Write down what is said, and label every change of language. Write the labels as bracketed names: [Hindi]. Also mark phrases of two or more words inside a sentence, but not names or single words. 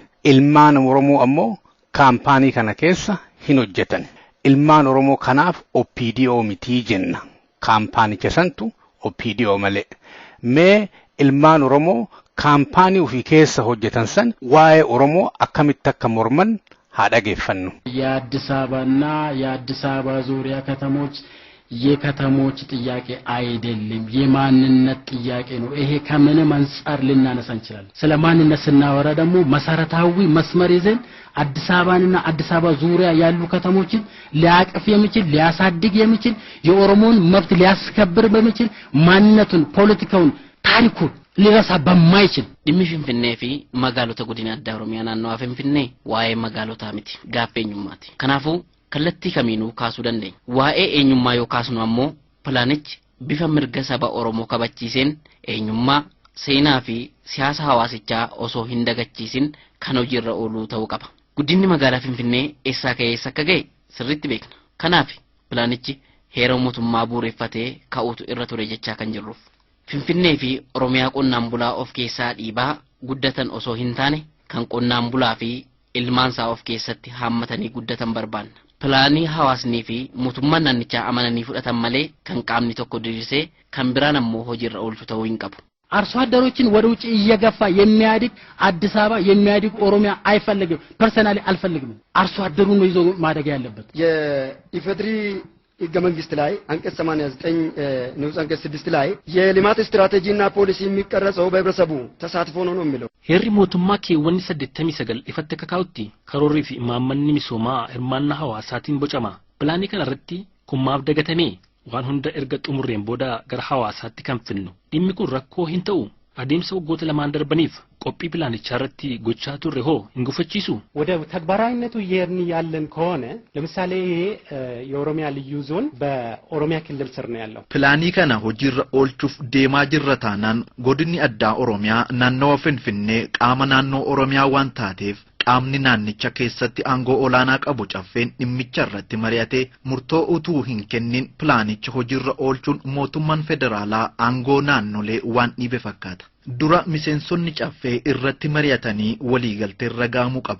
[Oromo] Ilmaan Oromoo ammoo kaampaanii kana keessa hin hojjetan. Ilmaan Oromoo kanaaf OPDO mitii jenna. Kaampaanicha santu OPDO malee. Mee ilmaan Oromoo kaampaanii ofii keessa hojjetan san waa'ee Oromoo akkamitti akka morman haa dhageeffannu. [Amharic] የአዲስ አበባና የአዲስ አበባ ዙሪያ ከተሞች የከተሞች ጥያቄ አይደለም የማንነት ጥያቄ ነው። ይሄ ከምንም አንፃር ልናነሳ እንችላለን። ስለ ማንነት ስናወራ ደግሞ መሰረታዊ መስመር ይዘን አዲስ አበባንና አዲስ አበባ ዙሪያ ያሉ ከተሞችን ሊያቅፍ የሚችል ሊያሳድግ የሚችል የኦሮሞን መብት ሊያስከብር በሚችል ማንነቱን ፖለቲካውን ታሪኩን ሊረሳ በማይችል ድምሽንፍኔ [Oromo] fi magaalota guddina addaa Oromiyaa naannawa Finfinnee waa'ee magaalota mitii gaaffii eenyummaatii kanaafuu kallattii kamiinuu kaasuu dandeenya. Waa'ee eenyummaa yoo kaasnu ammoo pilaanichi bifa mirga saba Oromoo kabachiiseen eenyummaa seenaa fi siyaasa hawaasichaa osoo hin dagachiisin kan hojiirra ooluu ta'uu qaba. Guddinni magaalaa Finfinnee eessaa ka'ee eessa akka ga'e sirriitti beekna. Kanaaf pilaanichi heera mootummaa bu'uureffatee ka'uutu irra ture jechaa kan jirruuf. Finfinnee fi Oromiyaa qonnaan bulaa of keessaa dhiibaa guddatan osoo hin taane kan qonnaan bulaa fi ilmaansaa of keessatti haammatanii guddatan barbaanna. Pilaanii hawaasnii fi mootummaan naannichaa amananii fudhatan malee kan qaamni tokko diriirsee kan biraan ammoo hojiirra oolchu ta'uu hin qabu. [Amharic] አርሶ አደሮችን ወደ ውጭ እየገፋ የሚያድግ አዲስ አበባ የሚያድግ ኦሮሚያ አይፈልግም። ፐርሰናሊ አልፈልግም። አርሶ አደሩን ነው ይዞ ማደግ ያለበት። የኢፌድሪ ህገ መንግስት ላይ አንቀጽ 89 ንዑስ አንቀጽ 6 ላይ የልማት ስትራቴጂና ፖሊሲ የሚቀረጸው በህብረተሰቡ ተሳትፎ ነው የሚለው [Oromo] heerri mootummaa keewwanni 89 ifatti kakaa'utti karoorrii fi imaammanni misoomaa hirmaannaa hawaasaatiin bocama pilaanii kana irratti kummaaf dagatamee waan hunda erga xumurreen booda gara hawaasaatti kan finnu dhimmi kun rakkoo hin ta'u adeemsa waggoota lamaan darbaniif qophii pilaanichaa irratti gochaa turre hoo hin gufachiisu [Amharic] ወደ ተግባራዊነቱ እየሄድን ያለን ከሆነ ለምሳሌ የኦሮሚያ ልዩ ዞን በኦሮሚያ ክልል ስር ነው ያለው [Oromo] pilaanii kana hojiirra oolchuuf deemaa jirtanaan godinni addaa Oromiyaa naannawa Finfinnee qaama naannoo Oromiyaa waan ta'eef qaamni naannicha keessatti aangoo olaanaa qabu caffeen dhimmicha irratti mari'ate murtoo utuu hin kennin pilaanicha hojiirra oolchuun mootummaan federaalaa aangoo naannolee waan dhibe fakkaata. Dura miseensonni caffee irratti mari'atanii waliigaltee ragaamuu qaba.